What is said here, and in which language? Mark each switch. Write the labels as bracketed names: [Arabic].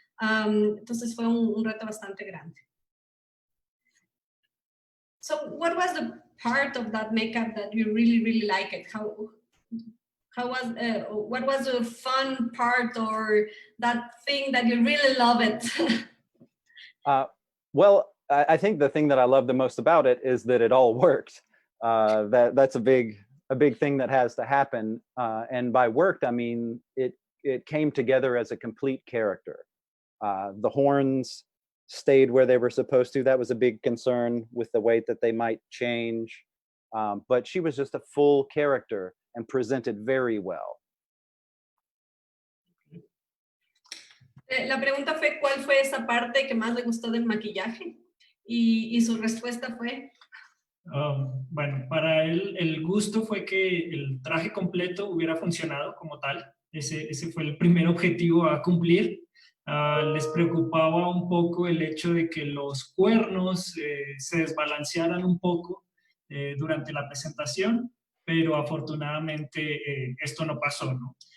[Spanish] Entonces fue un reto bastante grande. [English] So what was the part of that makeup that you really, really liked it? What was the fun part or that thing that you really love it? Well, I think the thing that I love the most about it is that it all worked. That's a big thing that has to happen. And by worked, I mean, it came together as a complete character. The horns stayed where they were supposed to. That was a big concern with the way that they might change. But she was just a full character and presented very well. [Spanish] La pregunta fue ¿cuál fue esa parte que más le gustó del maquillaje? Y su respuesta fue... Bueno, para él el gusto fue que el traje completo hubiera funcionado como tal. Ese fue el primer objetivo a cumplir. Les preocupaba un poco el hecho de que los cuernos se desbalancearan un poco durante la presentación, pero afortunadamente esto no pasó, ¿no?